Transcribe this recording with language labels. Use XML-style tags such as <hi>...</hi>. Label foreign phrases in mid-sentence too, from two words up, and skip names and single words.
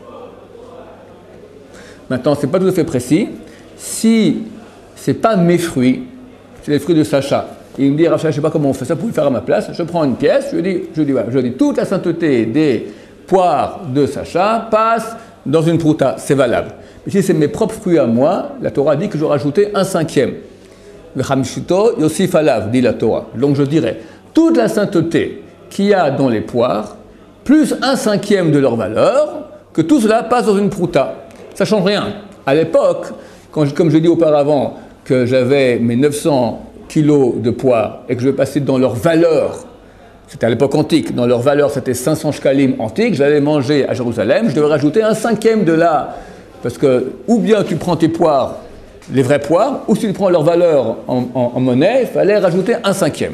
<fr>Maintenant, ce n'est pas tout à fait précis. Si ce n'est pas mes fruits, c'est les fruits de Sacha. Et il me dit, Racha, je ne sais pas comment on fait ça, vous pouvez le faire à ma place. Je prends une pièce, je dis, toute la sainteté des poires de Sacha passe dans une prouta, c'est valable. Mais si c'est mes propres fruits à moi, la Torah dit que je dois rajouter 1/5.</fr> <he>וחמישיתו יוסף עליו,</he> <fr>dit la Torah. Donc je dirais, toute la sainteté qu'il y a dans les poires, plus 1/5 de leur valeur, que tout cela passe dans une prouta. Ça ne change rien. À l'époque, comme je dis auparavant, que j'avais mes 900 kilos de poires et que je vais passer dans leur valeur, c'était à l'époque antique, dans leur valeur c'était 500 shkalim antiques, j'allais manger à Jérusalem, je devais rajouter 1/5 de là, parce que ou bien tu prends tes poires, les vraies poires, ou si tu prends leur valeur en monnaie, il fallait rajouter 1/5.</fr>